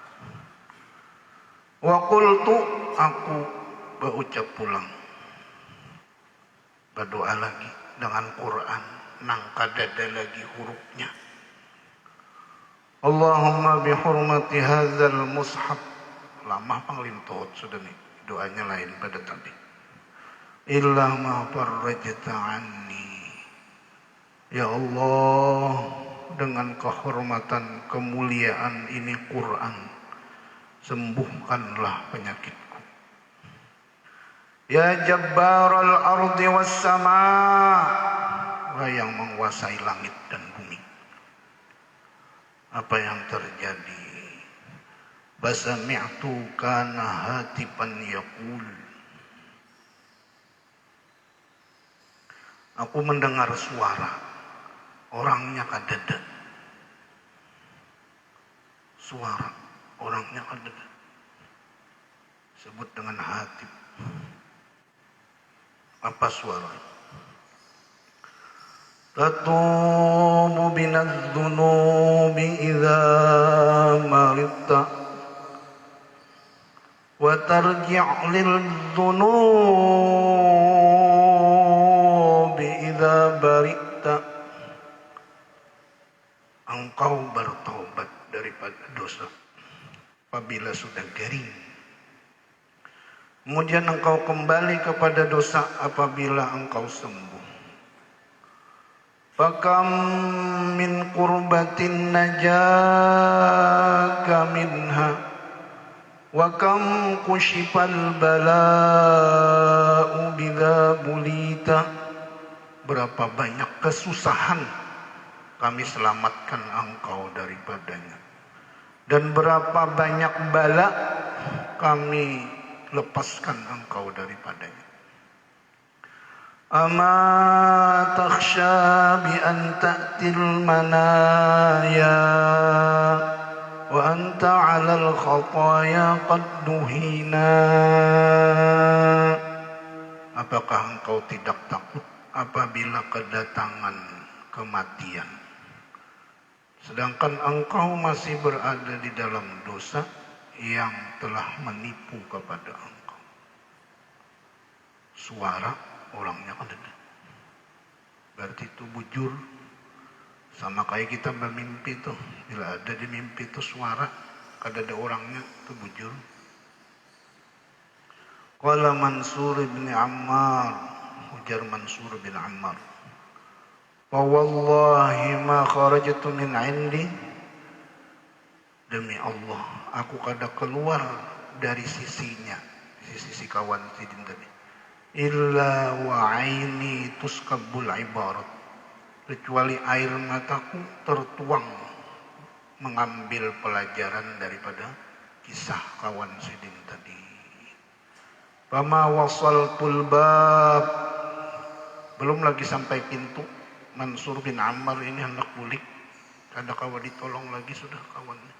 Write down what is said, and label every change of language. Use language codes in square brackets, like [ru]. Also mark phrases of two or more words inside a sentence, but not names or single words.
[bjn] Wa qultu, aku berucap pulang, berdoa lagi dengan Quran, nang kadada lagi hurufnya. [ar] اللهم بحرمة هذا المصحف. [bjn] Lama panglim tot sudah nih, doanya lain pada tadi. [ar] إلا ما فرجت عني. يا الله, [bjn] dengan kehormatan kemuliaan ini Quran, sembuhkanlah penyakitku. [ar] يا جبار الأرض والسماء, [bjn] yang menguasai langit dan bumi. Apa yang terjadi? [ar] فسمعت كأن هاتفا يقول. [bjn] Aku mendengar suara, orangnya kadada. Suara, orangnya kadada. Sebut dengan hatib. Apa suara? [ar] تتوب بالذنوب إذا مرضت وترجع للذنوب إذا برئت. [bjn] Engkau bertobat daripada dosa apabila sudah garing. Kemudian engkau kembali kepada dosa apabila engkau sembuh. [ar] فكم من كربة نجاك منها وكم كشف البلاء بذا بليت. [bjn] Berapa banyak kesusahan kami selamatkan engkau daripadanya, dan berapa banyak bala kami lepaskan engkau daripadanya. [ar] أما تخشى بأن تأتي المنايا وأنت على الخطايا قد دهينا. [bjn] Apakah engkau tidak takut apabila kedatangan kematian, sedangkan engkau masih berada di dalam dosa yang telah menipu kepada engkau? Suara orangnya kan ada. Berarti itu bujur. Sama kayak kita bermimpi tuh. Bila ada di mimpi itu suara, kada ada orangnya, itu bujur. [ar] قال منصور بن عمار, ujar Mansur bin Ammar, ووالله ما خرجت من عندي, [bjn] demi Allah aku kada keluar dari sisinya, sisi kawan Sidin tadi, [ar] إلا وعيني تسكب العبرات, [bjn] kecuali air mataku tertuang mengambil pelajaran daripada kisah kawan Sidin tadi. [ar] فما وصلت الباب, [bjn] belum lagi sampai pintu, Mansur bin Ammar ini hendak bulik, kada kawa ditolong lagi sudah kawannya.